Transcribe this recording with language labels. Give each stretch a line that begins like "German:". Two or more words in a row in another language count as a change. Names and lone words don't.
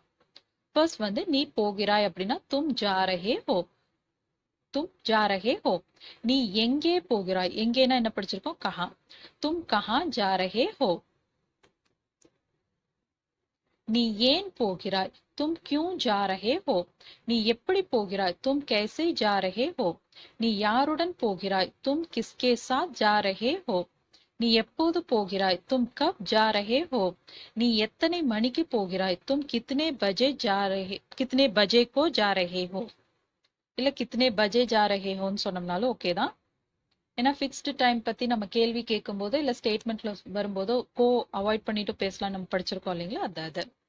Tamil: ஃபர்ஸ்ட் வந்து நீ போகிறாய் அப்படின்னா
Hindi: तुम जा रहे हो, तुम जा रहे हो.
Tamil: நீ எங்கே போகிறாய், எங்கேனா என்ன படிச்சிருக்கோம், கஹா.
Hindi: तुम कहाँ जा रहे हो.
Tamil: நீ ஏன் போகிறாய்,
Hindi: तुम क्यों जा रहे हो.
Tamil: நீ எப்படி போகிறாய்,
Hindi: तुम कैसे जा रहे हो.
Tamil: நீ யாருடன் போகிறாய்,
Hindi: तुम किसके साथ जा रहे हो.
Tamil: நீ எப்போது போகிறாய்,
Hindi: तुम कब जा रहे हो.
Tamil: நீ எத்தனை மணிக்கு போகிறாய்,
Hindi: तुम कितने बजे जा रहे, कितने बजे को जा रहे हो.
Tamil: இல்ல
Hindi: कितने बजे जा रहे
Tamil: ஹோன்னு சொன்னோம்னாலும் ஓகே தான். ஏன்னா
English: fixed time
Tamil: பத்தி நம்ம கேள்வி கேட்கும் போதோ இல்ல ஸ்டேட்மெண்ட்ல வரும்போதோ கோ அவாய்ட் பண்ணிட்டு பேசலாம் நம்ம படிச்சிருக்கோம் இல்லைங்களா, அது.